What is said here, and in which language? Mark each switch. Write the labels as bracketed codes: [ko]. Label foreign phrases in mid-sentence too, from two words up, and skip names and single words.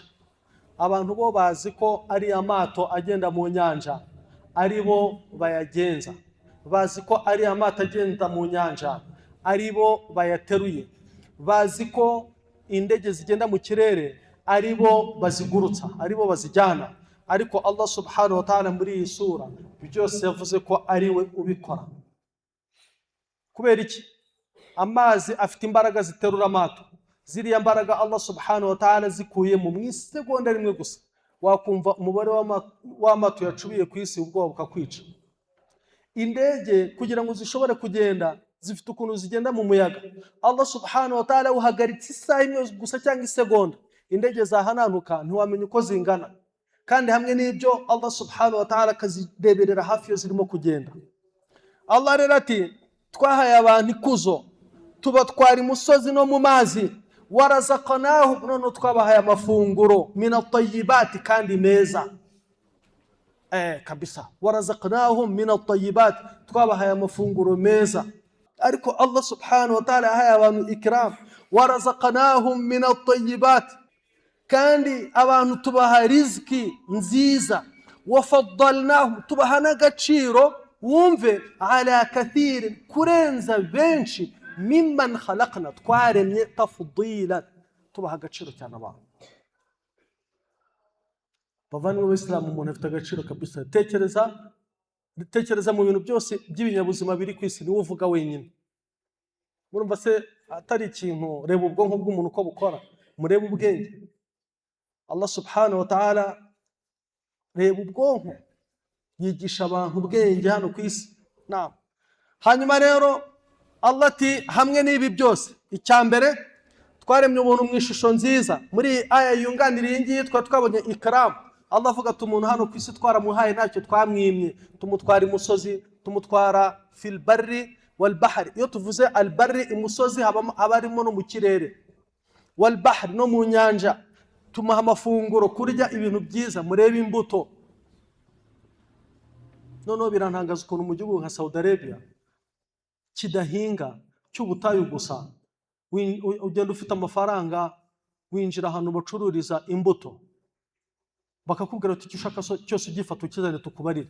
[rw] Abantu bo bazi ko ari amato agenda mu nyanja ari bo bayagenza, bazi ko ari amato agenda mu nyanja ari bo bayateruye, bazi ko indege zigenda mu kirere ari bo bazigurutsa, ari bo bazijyana. Ariko [ar] الله سبحانه وتعالى [rw] muri iyi sura byose yavuze ko ari we ubikora. Kubera iki? Amazi afite imbaraga ziterura amato, ziriya mbaraga [ar] الله سبحانه وتعالى [rw] zikuye mu isegonda rimwe gusa wakumva umubare w'amato yacubiye ku isi ubwoba bukakwica. Indege kugira ngo zishobore kugenda zifite ukuntu zigenda mu muyaga. [ar] الله سبحانه وتعالى [rw] uhagaritse isaha imwe gusa cyangwa isegonda, indege zahananuka ntiwamenya uko zingana. Kandi hamwe n'ibyo [ar] الله سبحانه وتعالى [rw] akazireberera hafi yo zirimo kugenda. Allah rero ati twahaye abantu ikuzo, tubatwara imusozi no mu mazi, warazaqnahu, none twabahaye amafunguro, [ar] من الطيبات, [rw] kandi meza. Kabisa, [ar] ورزقناهم من الطيبات, [rw] twabahaye amafunguro meza. Ariko [ar] الله سبحانه وتعالى [rw] yahaye abantu ikram, [ar] ورزقناهم من الطيبات, [rw] kandi abantu tubaha riziki nziza, wafaddalnahum, tubaha n'agaciro, wumve, [ar] على كثير, [rw] kurenza benshi, [ar] ممن خلقنا, [rw] twaremye, tafdila, tubaha agaciro cyane abantu. Bavandimwe b'Isilamu, umuntu afite agaciro kabisa. Tekereza mu bintu byose by'ibinyabuzima biri ku isi, niwe uvuga wenyine. Murumva se atari ikintu? Reba ubwonko bw'umuntu uko bukora, murebe ubwenge. [ar] الله سبحانه وتعالى, [rw] reba ubwonko, yigisha abantu ubwenge hano ku isi. Naam. Hanyuma rero Allah ati hamwe n'ibi byose, icyambere twaremye umuntu mu ishusho nziza. Muri aya yunganira iyi ngiyi twabonye ikram. Allah avuga ati umuntu hano ku isi twaramuhaye ntacyo twamwimye, tumutwara imusozi, tumutwara [ar] في البر والبحر. [rw] Iyo tuvuze al barri imusozi haba harimo no mu kirere, wal bahri no mu nyanja. Tumuha amafunguro, kurya ibintu byiza, murebe imbuto. Noneho birantangaza ukuntu mu gihugu nka Saudi Arabia kidahinga cy'ubutayu gusa, ugenda ufite amafaranga winjira ahantu bacururiza imbuto, bakakubwira ati icyo ushaka cyose ugifata ukizane tukubarire.